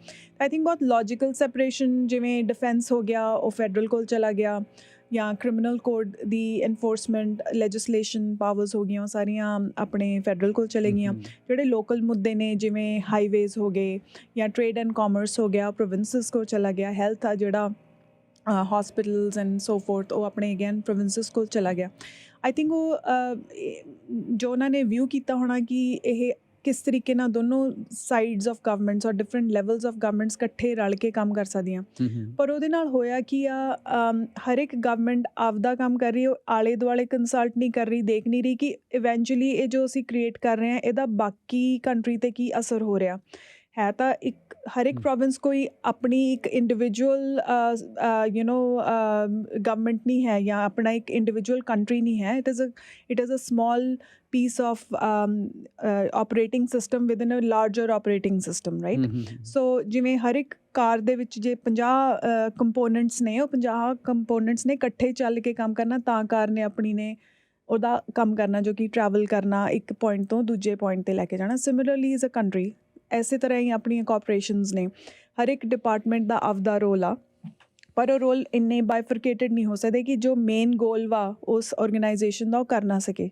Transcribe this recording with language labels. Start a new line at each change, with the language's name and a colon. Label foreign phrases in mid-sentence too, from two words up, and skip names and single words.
English: I think
Punjabi: ਬਹੁਤ
English: logical separation,
Punjabi: ਜਿਵੇਂ ਡਿਫੈਂਸ ਹੋ ਗਿਆ ਉਹ ਫੈਡਰਲ ਕੋਲ ਚਲਾ ਗਿਆ, ਜਾਂ
English: criminal code
Punjabi: ਦੀ
English: enforcement legislation powers
Punjabi: ਹੋ ਗਈਆਂ, ਉਹ ਸਾਰੀਆਂ ਆਪਣੇ ਫੈਡਰਲ ਕੋਲ ਚਲੇ ਗਈਆਂ। ਜਿਹੜੇ ਲੋਕਲ ਮੁੱਦੇ ਨੇ, ਜਿਵੇਂ ਹਾਈਵੇਜ਼ ਹੋ ਗਏ ਜਾਂ
English: trade and commerce
Punjabi: ਹੋ ਗਿਆ, ਪ੍ਰੋਵਿੰਸਿਸ ਕੋਲ ਚਲਾ ਗਿਆ। ਹੈਲਥ ਆ ਜਿਹੜਾ,
English: hospitals and so forth,
Punjabi: ਉਹ ਆਪਣੇ ਅਗੇਨ ਪ੍ਰੋਵਿੰਸਿਸ ਕੋਲ ਚਲਾ ਗਿਆ।
English: I think
Punjabi: ਉਹ ਜੋ ਉਹਨਾਂ ਨੇ ਵਿਊ ਕੀਤਾ ਹੋਣਾ ਕਿ ਇਹ ਕਿਸ ਤਰੀਕੇ ਨਾਲ ਦੋਨੋਂ
English: sides of governments or different levels of governments
Punjabi: ਇਕੱਠੇ ਰਲ ਕੇ ਕੰਮ ਕਰ ਸਕਦੀਆਂ। ਪਰ ਉਹਦੇ ਨਾਲ ਹੋਇਆ ਕੀ ਆ, ਹਰ ਇੱਕ ਗਵਰਨਮੈਂਟ ਆਪਦਾ ਕੰਮ ਕਰ ਰਹੀ, ਉਹ ਆਲੇ ਦੁਆਲੇ ਕੰਸਲਟ ਨਹੀਂ ਕਰ ਰਹੀ, ਦੇਖ ਨਹੀਂ ਰਹੀ ਕਿ ਇਵੈਂਚੁਅਲੀ ਇਹ ਜੋ ਅਸੀਂ ਕ੍ਰੀਏਟ ਕਰ ਰਹੇ ਹਾਂ ਇਹਦਾ ਬਾਕੀ ਕੰਟਰੀ 'ਤੇ ਕੀ ਅਸਰ ਹੋ ਰਿਹਾ ਹੈ। ਤਾਂ ਹਰ ਇੱਕ ਪ੍ਰੋਵਿੰਸ ਕੋਈ ਆਪਣੀ ਇੱਕ
English: individual government
Punjabi: ਨਹੀਂ ਹੈ ਜਾਂ ਆਪਣਾ ਇੱਕ
English: individual country
Punjabi: ਨਹੀਂ ਹੈ।
English: it is a small piece of operating system within a larger operating system, right?
Punjabi: So ਜਿਵੇਂ ਹਰ ਇੱਕ ਕਾਰ ਦੇ ਵਿੱਚ ਜੇ 50 ਕੰਪੋਨੈਂਟਸ ਨੇ, ਉਹ 50 ਕੰਪੋਨੈਂਟਸ ਨੇ ਇਕੱਠੇ ਚੱਲ ਕੇ ਕੰਮ ਕਰਨਾ, ਤਾਂ ਕਾਰ ਨੇ ਆਪਣੀ ਨੇ ਉਹਦਾ ਕੰਮ ਕਰਨਾ, ਜੋ ਕਿ ਟਰੈਵਲ ਕਰਨਾ ਇੱਕ ਪੁਆਇੰਟ ਤੋਂ ਦੂਜੇ ਪੁਆਇੰਟ 'ਤੇ ਲੈ ਕੇ ਜਾਣਾ।
English: similarly is a country,
Punjabi: ਇਸੇ ਤਰ੍ਹਾਂ ਹੀ ਆਪਣੀਆਂ ਕੋਆਪਰੇਸ਼ਨਸ ਨੇ, ਹਰ ਇੱਕ ਡਿਪਾਰਟਮੈਂਟ ਦਾ ਆਪਦਾ ਰੋਲ ਆ, ਪਰ ਉਹ ਰੋਲ ਇੰਨੇ ਬਾਈਫਰਕੇਟਡ ਨਹੀਂ ਹੋ ਸਕਦੇ ਕਿ ਜੋ
English: main goal
Punjabi: ਵਾ ਉਸ ਆਰਗੇਨਾਈਜੇਸ਼ਨ ਦਾ ਉਹ ਕਰ ਨਾ ਸਕੇ।